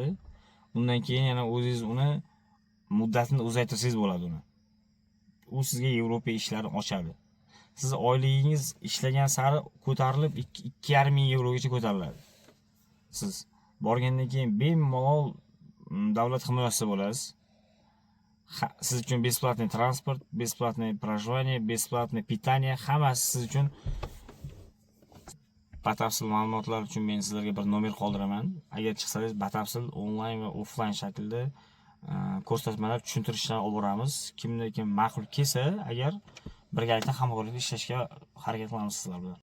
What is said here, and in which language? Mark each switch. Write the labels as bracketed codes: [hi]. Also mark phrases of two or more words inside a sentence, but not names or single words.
[uz] Undan keyin yana o'zingiz uni muddatini uzaytirsangiz bo'ladi uni. U sizga Yevropa ishlarini ochadi. Siz oyligingiz ishlagan sari ko'tarilib 2,5 ming yevrogacha ko'tariladi. Siz borgandan keyin bemalol davlat himoyasida bo'lasiz. Siz uchun [ru] бесплатный transport, бесплатное проживание, бесплатное питание, [uz] hammasi siz uchun. Batafsil ma'lumotlar uchun men sizlarga bir nomer qoldiraman. Agar chiqsangiz batafsil onlayn va offlayn shaklda ko'rsatmalar, tushuntirishlar olib boramiz. Kimda kim ma'qul kelsa, agar birgalikda hamkorlikda ishlashga harakat qilamiz sizlar bilan.